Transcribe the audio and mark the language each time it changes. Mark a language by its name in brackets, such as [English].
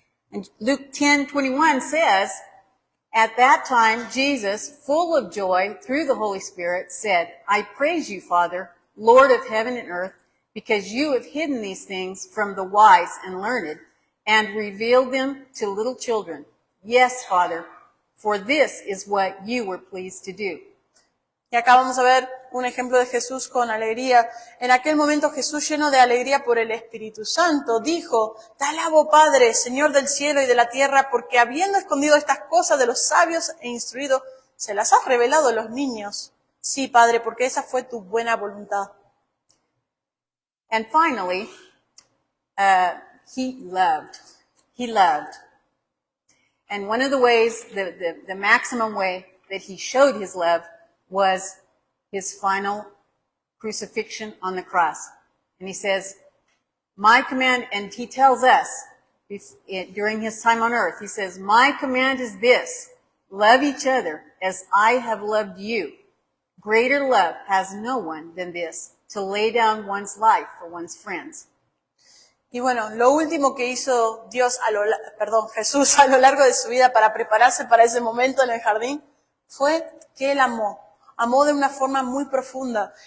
[English] And Luke 10:21 says, "At that time, Jesus, full of joy through the Holy Spirit, said, I praise you, Father, Lord of heaven and earth, because you have hidden these things from the wise and learned and revealed them to little children. Yes, Father, for this is what you were pleased to do." [Spanish] Y acá vamos a ver un ejemplo de Jesús con alegría. En aquel momento Jesús, lleno de alegría por el Espíritu Santo, dijo, "Te alabo, Padre, Señor del cielo y de la tierra, porque habiendo escondido estas cosas de los sabios e instruidos, se las has revelado a los niños. Sí, Padre, porque esa fue tu buena voluntad." [English] And finally, he loved. He loved. And one of the ways, the maximum way that he showed his love was his final crucifixion on the cross. And he says, my command, and he tells us during his time on earth, he says, "My command is this, love each other as I have loved you. Greater love has no one than this, to lay down one's life for one's friends." [Spanish] Y bueno, lo último que hizo Jesús a lo largo de su vida para prepararse para ese momento en el jardín fue que él amó de una forma muy profunda.